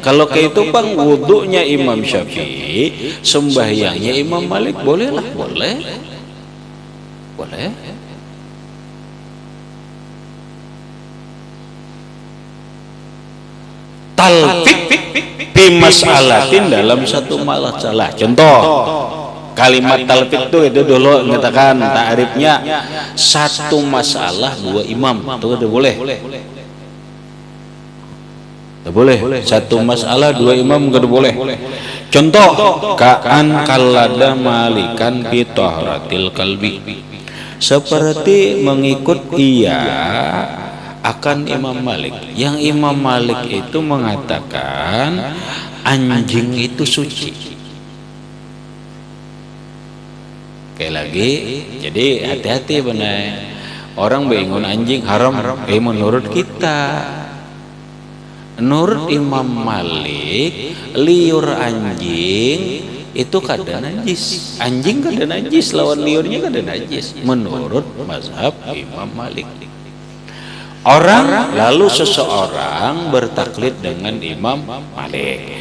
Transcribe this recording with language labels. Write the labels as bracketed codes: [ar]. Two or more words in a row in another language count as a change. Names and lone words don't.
[bjn] Kalau kayak itu pang wudunya Imam Syafi'i, sembahyangnya Imam Malik bolehlah, boleh. [ar] تلفيق في مسألة [id] dalam satu masalah. Contoh, kalimat talfik itu dulu mengatakan ta'rifnya satu masalah dua imam. Itu udah boleh. Tidak boleh. Satu masalah dua imam enggak boleh. Contoh, [ar] كأن قلد مالكا في طهارة الكلب. [id] Seperti mengikut akan Imam Malik. Yang Imam Malik itu mengatakan anjing itu suci. [bjn] Kayak lagi, jadi hati-hati benar. [id] Orang bingung anjing haram, menurut kita. Menurut Imam Malik, [bjn] liur anjing itu kada najis. Anjing kada najis, lawan liurnya kada najis. Menurut mazhab Imam Malik. [id] Seseorang bertaklid dengan Imam Malik.